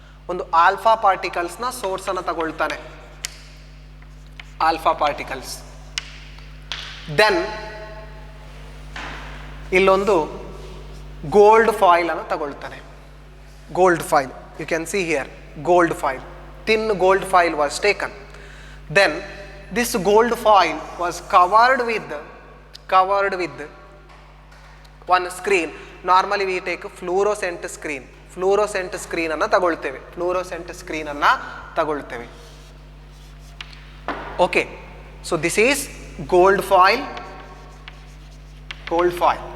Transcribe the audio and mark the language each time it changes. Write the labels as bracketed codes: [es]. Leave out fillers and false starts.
[kn] ಒಂದು alpha ಪಾರ್ಟಿಕಲ್ಸ್ನ ಸೋರ್ಸನ್ನು ತಗೊಳ್ತಾನೆ, alpha particles. Then ಇಲ್ಲೊಂದು gold foil ಅನ್ನು ತಗೊಳ್ತಾನೆ. [en] Gold foil, you can see here, gold foil, thin gold foil was taken. Then this gold foil was covered with one screen. Normally we take fluorescent [kn] ಫ್ಲೂರೋಸೆಂಟ್ ಸ್ಕ್ರೀನನ್ನು ತಗೊಳ್ತೇವೆ, ಫ್ಲೂರೋಸೆಂಟ್ ಸ್ಕ್ರೀನನ್ನು ತಗೊಳ್ತೇವೆ. [en] Okay, so this is gold foil, gold foil.